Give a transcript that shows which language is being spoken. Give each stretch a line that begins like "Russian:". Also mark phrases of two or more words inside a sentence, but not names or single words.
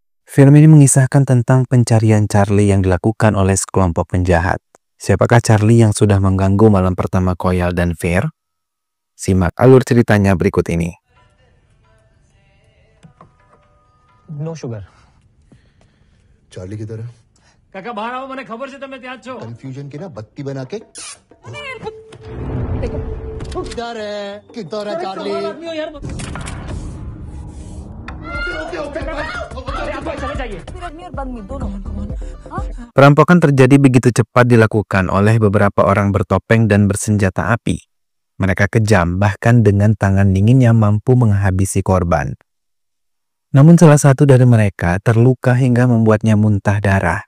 Indonesian: Film ini mengisahkan tentang pencarian Charlie yang dilakukan oleh sekelompok penjahat. Siapakah Charlie yang sudah mengganggu malam pertama Koyal dan Fir? Simak alur ceritanya berikut ini.
English: No sugar
Hindi: चार्ली की तरह काका बाहर आओ मैंने खबर से
Gujarati: તમે ત્યાં છો
Hindi: कंफ्यूजन की ना बत्ती बना के किधर है चार्ली यार चले जाइए
Indonesian: Perampokan terjadi begitu cepat dilakukan oleh beberapa orang bertopeng dan bersenjata api. Mereka kejam, bahkan dengan tangan dinginnya mampu menghabisi korban. Namun salah satu dari mereka terluka hingga membuatnya muntah darah.